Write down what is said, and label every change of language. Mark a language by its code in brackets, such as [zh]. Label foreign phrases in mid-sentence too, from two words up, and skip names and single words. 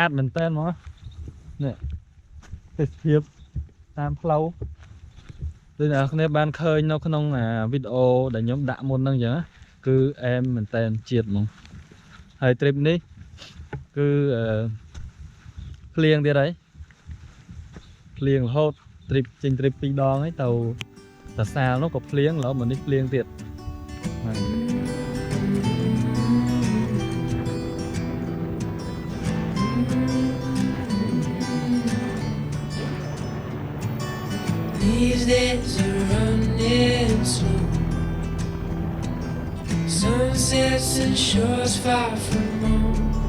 [km] តមែនតើមកនេះទេសភាពតាមផ្លូវដូចអ្នកនរគ្នាបានឃើញនៅក្នុងវីដេអូដែលខ្ញុំដាក់មុនហ្នឹងអញ្ចឹងគឺអែមមែនតើជាតិហ្មងហើយ trip នេះគឺភ្លៀងទៀតហើយភ្លៀងរហូត trip ចេញ trip 2 ដងហើយទៅតាសាលនោះក៏ភ្លៀងឥឡូវមកនេះភ្លៀងទៀតហើយ [en] These days are running slow. Sunsets and shores far from home.